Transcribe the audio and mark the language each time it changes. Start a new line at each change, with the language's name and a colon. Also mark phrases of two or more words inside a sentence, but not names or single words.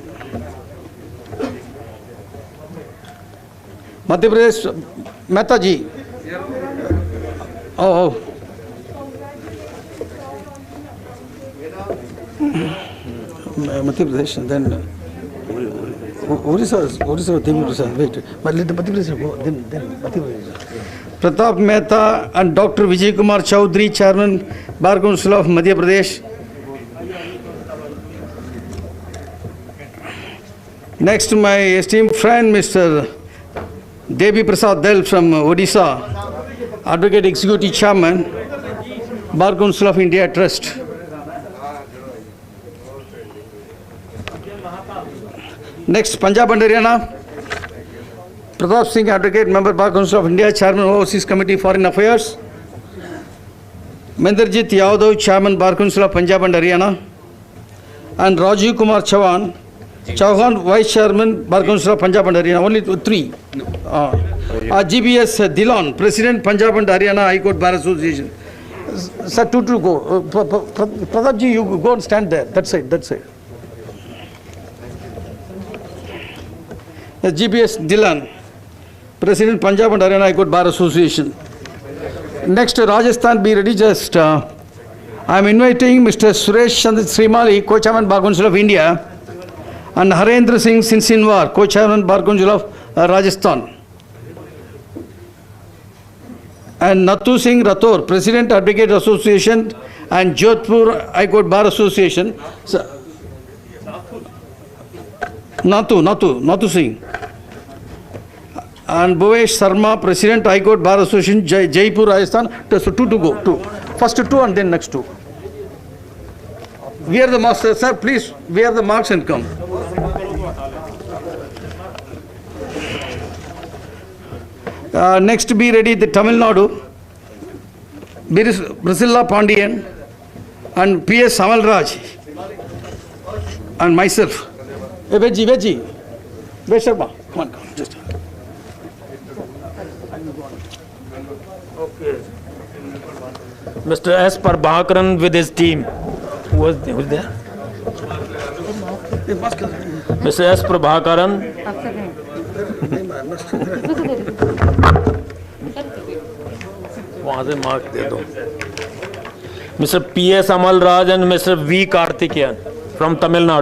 English: Madhya Pradesh, Mehta ji. Oh. Madhya Pradesh, and then Orissa, wait. But let the Madhya Pradesh go, then Madhya Pradesh. Pratap Mehta and Dr. Vijay Kumar Chowdhury, Chairman, Bar Council of Madhya Pradesh. Next, my esteemed friend, Mr. Devi Prasad Del from Odisha, Advocate Executive Chairman, Bar Council of India Trust. Next, Punjab and Haryana, Pratap Singh, Advocate, Member, Bar Council of India, Chairman, Overseas Committee, Foreign Affairs. Menderjit Yadav, Chairman, Bar Council of Punjab and Haryana. And Rajiv Kumar Chauhan, Vice Chairman, Bar Council of Punjab and Haryana. Only three. GBS Dillon, President, Punjab and Haryana High Court Bar Association. Sir, two go. Pratap ji, you go and stand there. That's it. GBS Dillon, President, Punjab and Haryana High Court Bar Association. Next, Rajasthan, be ready. Just, I am inviting Mr. Suresh Chandra Srimali, Co-Chairman, Bar Council of India, and Harendra Singh Sinsinwar, Co-Chairman, Bar Council of Rajasthan. And Natu Singh Rathore, President, Advocate Association, and Jodhpur High Court Bar Association. Natu Singh. And Bhuvesh Sharma, President, High Court Bar Association, Jaipur, Rajasthan. So two to go. Two. First two and then next two. Wear the mask, sir. Please wear the marks and come. Next, be ready. The Tamil Nadu, Priscilla Pandian, and P.S. Samalraj, and myself. Hey, Veggie. Where's Sharma? Come on, just. Okay. Mr. S. Prabhakaran with his team. Who's there? Mr. S. Prabhakaran.
Hindi: वहाँ से मार्क दे दो.
English: Mr. P.S. Amalraj and Mr. V. Karthikeyan from Tamil Nadu.